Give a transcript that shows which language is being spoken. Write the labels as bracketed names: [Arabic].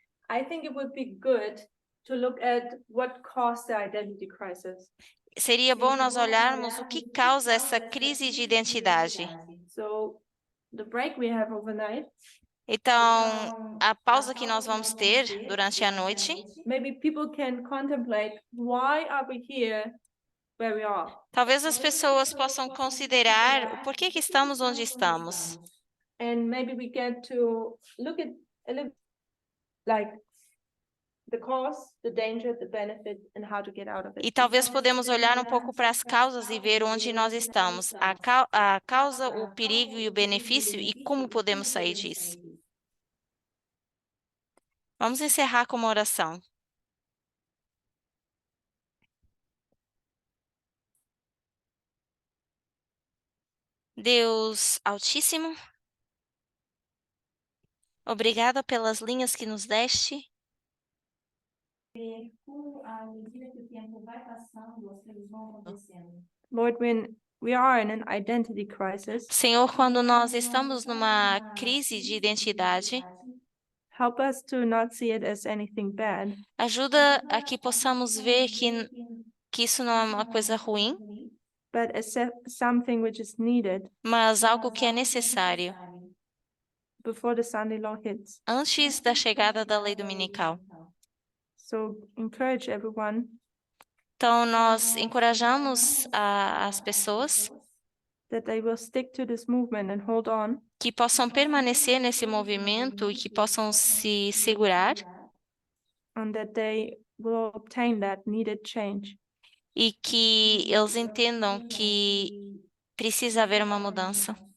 [English] I think it would be good to look at what caused the identity crisis. [Portuguese] seria bom nós olharmos o que causa essa crise de identidade. [English] So the break we have overnight, [Portuguese] Então, a pausa que nós vamos ter durante a noite, [English] maybe people can contemplate, why are we here where we are? [Portuguese] talvez as pessoas possam considerar o porquê que estamos onde estamos. [English] And maybe we get to look at a little like the cause, the danger, the benefit, and how to get out of [Portuguese] E [English] it. [Portuguese] talvez podemos olhar um pouco para as causas e ver onde nós estamos, a causa, o perigo e o benefício e como podemos sair disso. Vamos encerrar com uma oração. Deus Altíssimo, obrigada pelas linhas que nos deste. À medida que o tempo vai passando, as coisas vão acontecendo. [English] Lord, when we are in an identity crisis, [Portuguese] Senhor, quando nós estamos numa crise de identidade, [English] help us to not see it as anything bad, [Portuguese] ajuda a que possamos ver que que isso não é uma coisa ruim, [English] but something which is needed [Portuguese] mas algo que é necessário [English] before the Sunday law hits. [Portuguese] antes da chegada da lei dominical. [English] So encourage everyone [Portuguese] Então, nós encorajamos as pessoas [English] that they will stick to this movement and hold on, [Portuguese] que possam permanecer nesse movimento e que possam se segurar [English] and that they will obtain that needed change. [Portuguese] e que eles entendam que precisa haver uma mudança.